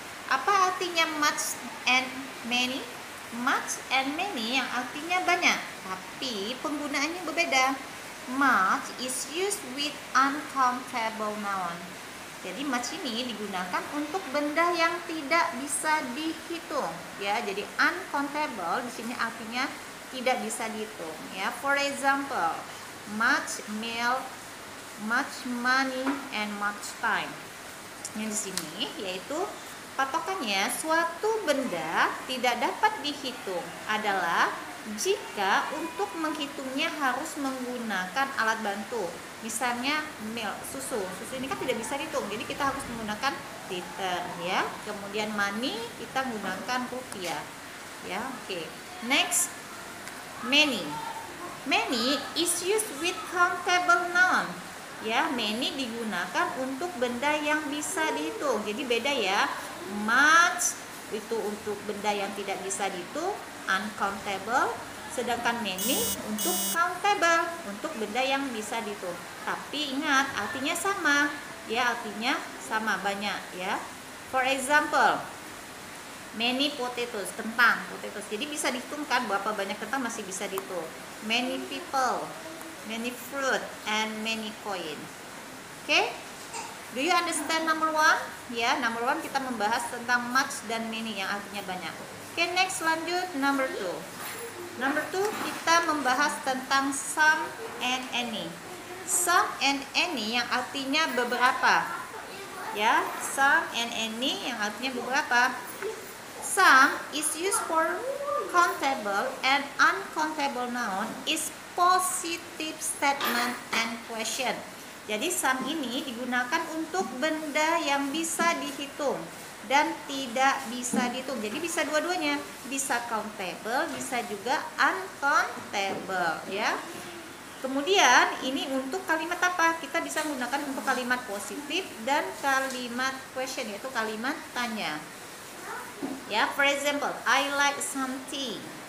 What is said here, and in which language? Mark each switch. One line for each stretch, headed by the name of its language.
Indonesian: Apa artinya much and many? Much and many yang artinya banyak, tapi penggunaannya berbeda.
English: Much is used with uncountable noun.
Indonesian: Jadi much ini digunakan untuk benda yang tidak bisa dihitung, ya. Jadi uncountable di sini artinya tidak bisa dihitung, ya.
English: For example, much milk, much money, and much time.
Indonesian: Yang di sini yaitu patokannya suatu benda tidak dapat dihitung adalah jika untuk menghitungnya harus menggunakan alat bantu. Misalnya milk, susu ini kan tidak bisa dihitung, jadi kita harus menggunakan liter, ya. Kemudian money kita menggunakan rupiah, ya. Oke.
English: Next, many is used with countable noun.
Indonesian: Ya, many digunakan untuk benda yang bisa dihitung. Jadi beda ya. Much itu untuk benda yang tidak bisa dihitung, uncountable, sedangkan many untuk countable, untuk benda yang bisa dihitung. Tapi ingat, artinya sama. Ya, artinya sama, banyak ya.
English: For example, many potatoes, kentang, potatoes.
Indonesian: Jadi bisa dihitung kan berapa banyak kentang, masih bisa dihitung.
English: Many people, many fruit, and many coin. Okay? Do you understand number one?
Indonesian: Ya, number one kita membahas tentang much dan many yang artinya banyak.
English: Okay, next
Indonesian: lanjut
English: number two. Number two
Indonesian: kita membahas tentang
English: some and any.
Indonesian: Some and any yang artinya beberapa. Ya, some and any yang artinya beberapa.
English: Some is used for countable and uncountable noun is positive statement and question.
Indonesian: Jadi some ini digunakan untuk benda yang bisa dihitung dan tidak bisa dihitung. Jadi bisa dua-duanya, bisa countable, bisa juga uncountable, ya. Kemudian ini untuk kalimat apa? Kita bisa menggunakan untuk kalimat positif dan kalimat question, yaitu kalimat tanya.
English: Ya, for example, I like some tea.